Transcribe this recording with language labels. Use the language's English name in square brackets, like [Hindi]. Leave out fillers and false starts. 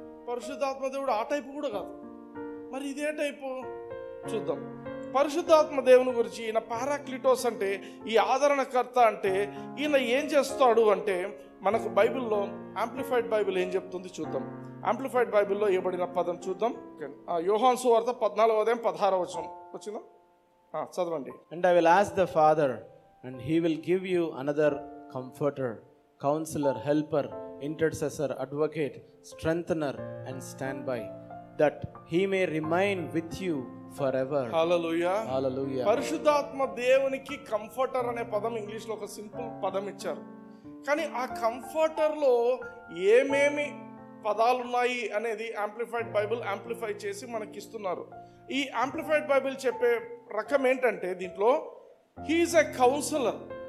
[Telugu] పరిశుద్ధాత్మ దేవుడు ఆ టైపు కూడా కాదు. మరి ఇదే టైపు చూద్దాం. పరిశుద్ధాత్మ దేవుని గురించి, ఈయన పారాక్లిటోస్ అంటే, ఈ ఆదరణకర్త అంటే ఈయన ఏం చేస్తాడు అంటే, మనకు బైబిల్లో యాంప్లిఫైడ్ బైబిల్ ఏం చెప్తుంది చూద్దాం. యాంప్లిఫైడ్ బైబిల్లో ఇవ్వబడిన పదం చూద్దాం. యోహాను సువార్త 14:16 వచ్చిందా? చదవండి. [English] And I will ask the Father, and he will give you another comforter, counselor, helper, intercessor, advocate, strengthener, and standby, that he may remain with you forever. Hallelujah. Hallelujah. [Telugu] పరిశుద్ధాత్మ దేవునికి కంఫర్టర్ అనే పదం ఇంగ్లీష్లో ఒక సింపుల్ పదం ఇచ్చారు. కానీ ఆ కంఫర్టర్లో ఏమేమి పదాలు ఉన్నాయి అనేది యాంప్లిఫైడ్ బైబిల్ యాంప్లిఫై చేసి మనకి ఇస్తున్నారు. ఈ యాంప్లిఫైడ్ బైబిల్ చెప్పే రకం ఏంటంటే, దీంట్లో [English] He is a counsellor.